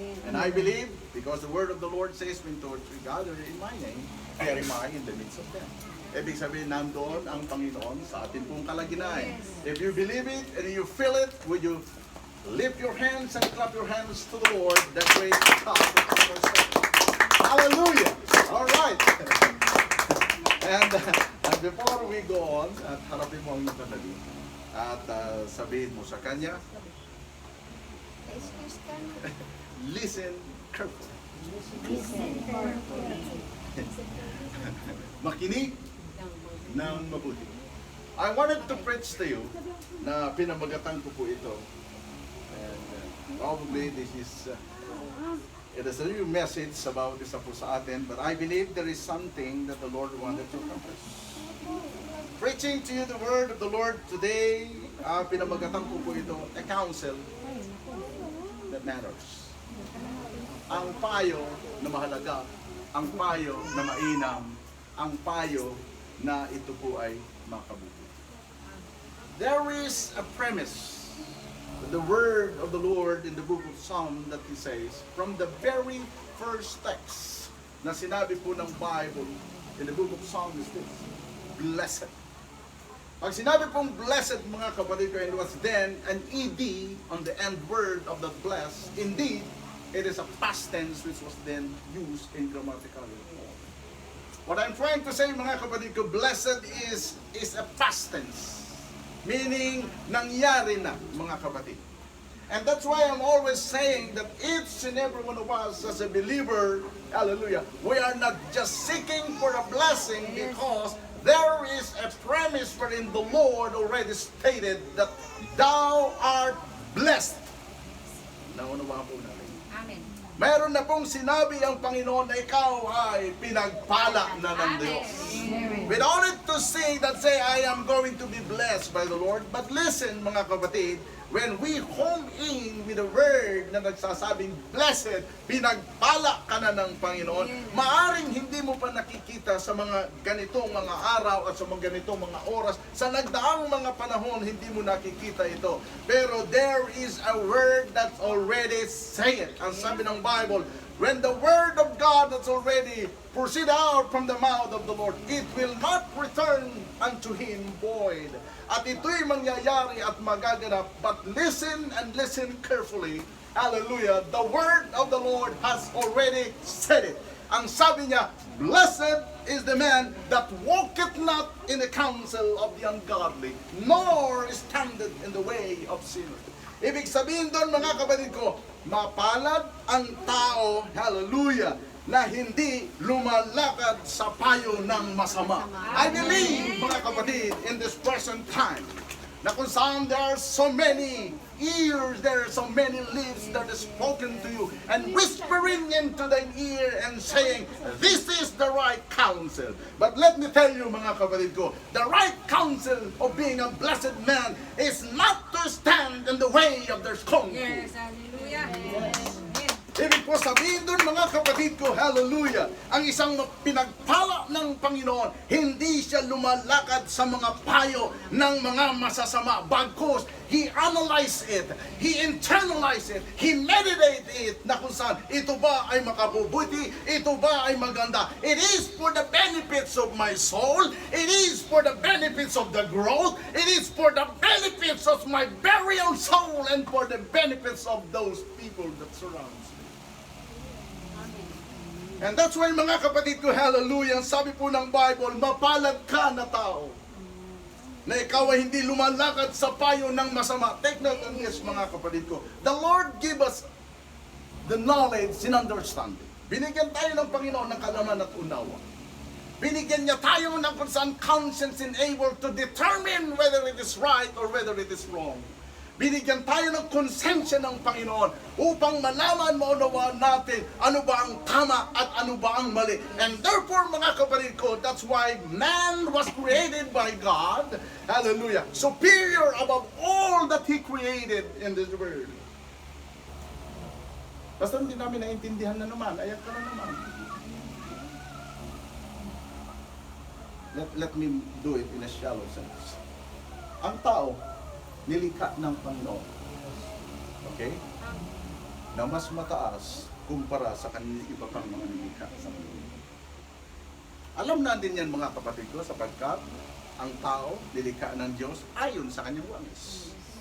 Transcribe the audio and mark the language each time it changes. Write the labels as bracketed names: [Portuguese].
[English] And I believe, because the word of the Lord says, when two or three gather in my name, there am I in the midst of them. [Filipino] Ibig sabihin, nandoon ang Panginoon sa ating pong kalaginain. [English] If you believe it and you feel it, would you lift your hands and clap your hands to the Lord, the great God of our soul. Hallelujah! All right. And before we go on, [Filipino] at harapin mo ang iyong katabi, at sabihin mo sa kanya, Excuse ka na. [English] listen carefully. [Filipino] Makinig ng mabuti. [English] I wanted to preach to you [Filipino] na pinamagatan ko po ito. [English] And probably this is it is a new message about [Filipino] isa po sa atin, [English] but I believe there is something that the Lord wanted to accomplish. Preaching to you the word of the Lord today, [Filipino] pinamagatan ko po ito, [English] a counsel that matters. [Filipino] Ang payo na mahalaga, ang payo na mainam, ang payo na ito po ay makabuti. [English] There is a premise, the word of the Lord in the book of Psalm that He says, from the very first text [Filipino] na sinabi po ng [English] Bible in the book of Psalm is this, blessed. [Filipino] Pag sinabi pong [English] blessed [Filipino] mga kapatid ko, [English] it was then an ED on the end word of the blessed. Indeed, it is a past tense which was then used in grammatical form. What I'm trying to say [Filipino] mga kapatid ko, [English] blessed is a past tense. Meaning, [Filipino] nangyari na mga kapatid. [English] And that's why I'm always saying that each and every one of us as a believer, hallelujah, we are not just seeking for a blessing because there is a premise wherein the Lord already stated that thou art blessed. [Filipino] Naunawaan po natin. Mayroon na pong sinabi ang Panginoon na ikaw ay pinagpala na ng Diyos. [English] We don't need to say that I am going to be blessed by the Lord. But listen [Filipino] mga kapatid, [English] when we home in with the word [Filipino] na nagsasabing blessed, pinagpala ka na ng Panginoon, maaring hindi mo pa nakikita sa mga ganitong mga araw at sa mga ganitong mga oras, sa nagdaang mga panahon, hindi mo nakikita ito. Pero [English] there is a word that's already said. [Filipino] Ang sabi ng [English] Bible, when the word of God that's already proceed out from the mouth of the Lord, it will not return unto him void. [Filipino] At ito'y mangyayari at magaganap. [English] But listen and listen carefully. Hallelujah. The word of the Lord has already said it. [Filipino] Ang sabi niya, [English] blessed is the man that walketh not in the counsel of the ungodly, nor standeth in the way of sinners. [Filipino] Ibig sabihin doon mga kapatid ko, mapalad ang tao, hallelujah, na hindi lumalakad sa payo ng masama. [English] I believe, [Filipino] mga kapatid, [English] in this present time, [Filipino] na kung saan [English] there are so many ears, there are so many lips that are spoken to you, and whispering into the ear and saying, this is the right counsel. But let me tell you, [Filipino] mga kapatid ko, [English] the right counsel of being a blessed man is not to stand in the way of their scornful. Yes, hallelujah. [Filipino] Ibig po sabihin doon mga kapatid ko, hallelujah, ang isang pinagpala ng Panginoon, hindi siya lumalakad sa mga payo ng mga masasama. Bagkus, [English] he analyze it, he internalize it, he meditate it, [Filipino] na kung saan, ito ba ay makabubuti, ito ba ay maganda. [English] It is for the benefits of my soul, it is for the benefits of the growth, it is for the benefits of my burial soul, and for the benefits of those people that surround me. And that's why [Filipino] mga kapatid ko, hallelujah, sabi po ng Bible, mapalad ka na tao, na ikaw ay hindi lumalakad sa payo ng masama. [English] Take note on this [Filipino] mga kapatid ko. [English] The Lord give us the knowledge and understanding. [Filipino] Binigyan tayo ng Panginoon ng kalaman at unawa. Binigyan niya tayo ng kung saan [English] conscience and able to determine whether it is right or whether it is wrong. [Filipino] Binigyan tayo ng konsensya ng Panginoon upang malaman, maunawaan natin ano ba ang tama at ano ba ang mali. [English] And therefore, [Filipino] mga kapatid ko, [English] that's why man was created by God, hallelujah, superior above all that He created in this world. [Filipino] Basta hindi namin naintindihan na naman, ayan ka na naman. [English] Let me do it in a shallow sense. [Filipino] Ang tao, nilikha ng Panginoon. Okay? Na mas mataas kumpara sa kanila iba pang mga nilikha sa mundo. Alam natin yan mga kapatid ko, sapagkat ang tao, nilikha ng Diyos ayon sa kanyang wangis.